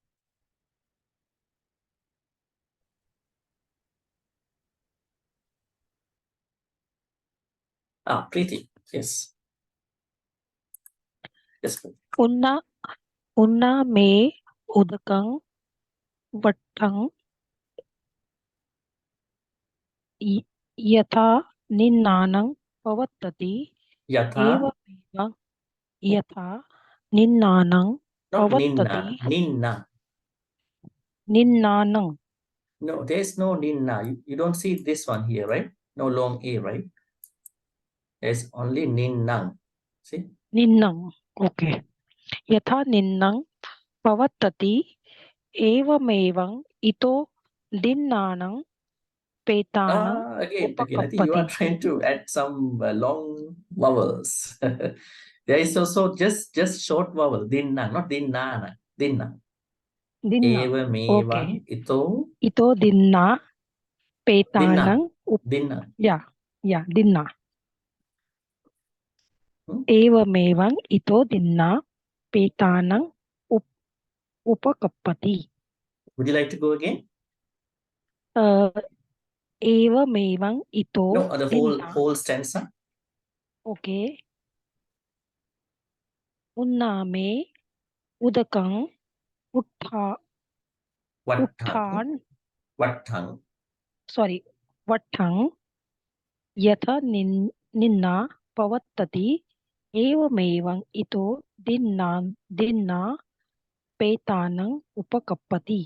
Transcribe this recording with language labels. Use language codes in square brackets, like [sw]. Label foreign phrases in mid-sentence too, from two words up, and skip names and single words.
[en] Ah, Preeti. Yes. Yes. [pi] Unna me udakang vattang yatha ninnanang pavattati Yatha. evameva yatha ninnanang [en] Not [pi] pavattati Ninna. ninnanang. [en] No, there's no Ninna. You don't see this one here, right? No long A, right? There's only Ninnang. See? [pi] Ninnang. Okay. Yatha ninnang pavattati evamevang ito dinnanang petanang [en] Again, I think you are [pi] upakappati. [en] trying to add some long vowels. There is also just short vowel. [pi] Dinna, not Dinnana. Dinna. Dinna. Eva meva [en] Okay. [pi] ito. Ito dinna petanang Dinna. yeah, dinna. Hmm? Evamevang ito dinna petanang upakappati. [en] Would you like to go again? [pi] Evamevang ito [en] No, the [pi] dinna. [en] whole stanza. [pi] Okay. Unname udakang Vattang. vattang yatha ninna pavattati evamevang ito dinna petanang upakappati.